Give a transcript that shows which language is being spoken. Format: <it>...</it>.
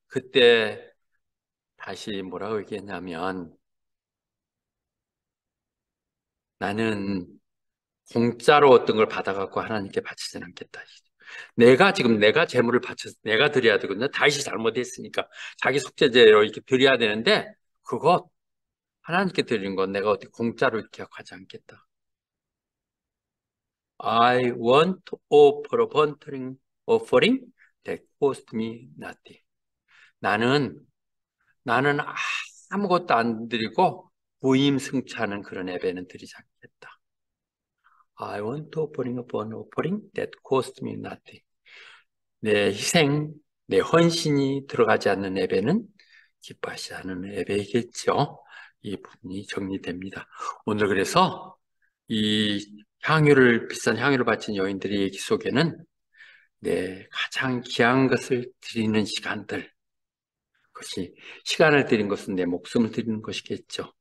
<ko>그때 다시 뭐라고 얘기했냐면 나는 공짜로 어떤 걸 받아갖고 하나님께 바치진 않겠다. 내가 재물을 바쳐서 내가 드려야 되거든요. 다윗이 잘못했으니까 자기 속죄제로 이렇게 드려야 되는데 그거 하나님께 드리는 건 내가 어떻게 공짜로 이렇게 하지 않겠다.</ko> <en>I want to offer a voluntary offering that cost me nothing.</en> <ko>나는 아무것도 안 드리고 무임승차하는 그런 예배는 드리지 않겠다.</ko> <en>I want to bring a burnt offering that cost me nothing.</en> <ko>내 희생, 내 헌신이 들어가지 않는 예배는 기뻐하지 않는 예배이겠죠. 이 부분이 정리됩니다. 오늘 그래서 이 비싼 향유를 바친 여인들의 얘기 속에는 내 가장 귀한 것을 드리는 시간들, 그것이 시간을 드린 것은 내 목숨을 드리는 것이겠죠.</ko>